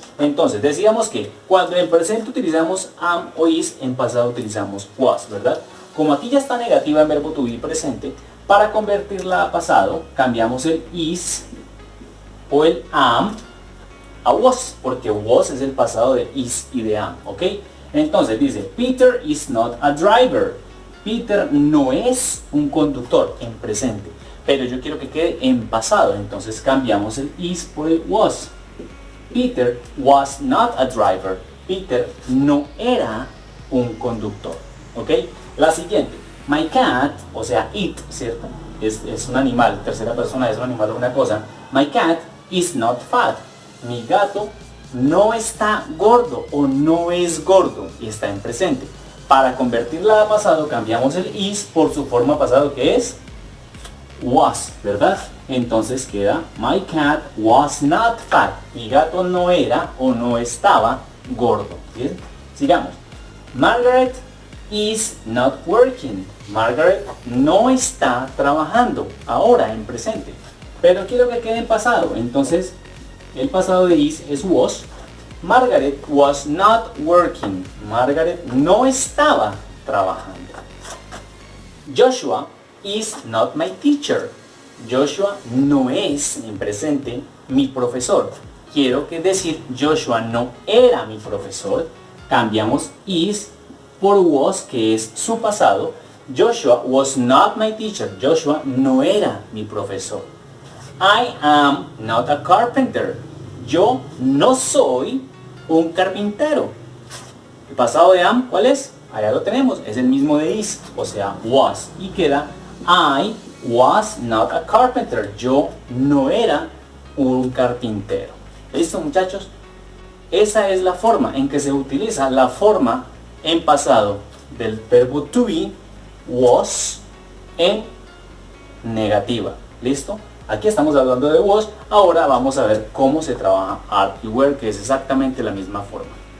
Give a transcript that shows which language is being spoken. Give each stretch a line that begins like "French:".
Spanish: Entonces decíamos que cuando en presente utilizamos am o is, en pasado utilizamos was, ¿verdad? Como aquí ya está negativa en verbo to be presente, para convertirla a pasado cambiamos el is o el am a was, porque was es el pasado de is y de am, ¿ok? Entonces dice,
English: Peter is not a driver.
Spanish: Peter no es un conductor en presente, pero yo quiero que quede en pasado, entonces cambiamos el is por el was.
English: Peter was not a driver.
Spanish: Peter no era un conductor, ¿ok? La siguiente,
English: my cat,
Spanish: o sea, it, ¿cierto? Es un animal, tercera persona, es un animal o una cosa.
English: My cat is not fat.
Spanish: Mi gato no está gordo o no es gordo y está en presente. Para convertirla a pasado cambiamos el is por su forma pasado, que es was, ¿verdad? Entonces queda
English: my cat was not fat.
Spanish: Mi gato no era o no estaba gordo. ¿Bien? Sigamos.
English: Margaret is not working.
Spanish: Margaret no está trabajando ahora en presente, pero quiero que quede en pasado. Entonces el pasado de is es was.
English: Margaret was not working.
Spanish: Margaret no estaba trabajando.
English: Joshua is not my teacher.
Spanish: Joshua no es en presente mi profesor. Quiero que decir Joshua no era mi profesor. Cambiamos is por was, que es su pasado.
English: Joshua was not my teacher.
Spanish: Joshua no era mi profesor.
English: I am not a carpenter.
Spanish: Yo no soy un carpintero. El pasado de am, ¿cuál es? Allá lo tenemos, es el mismo de is, o sea, was. Y queda
English: I was not a carpenter.
Spanish: Yo no era un carpintero. ¿Listo, muchachos? Esa es la forma en que se utiliza la forma en pasado del verbo to be, was, en negativa. ¿Listo? Aquí estamos hablando de was. Ahora vamos a ver cómo se trabaja are y were, que es exactamente la misma forma.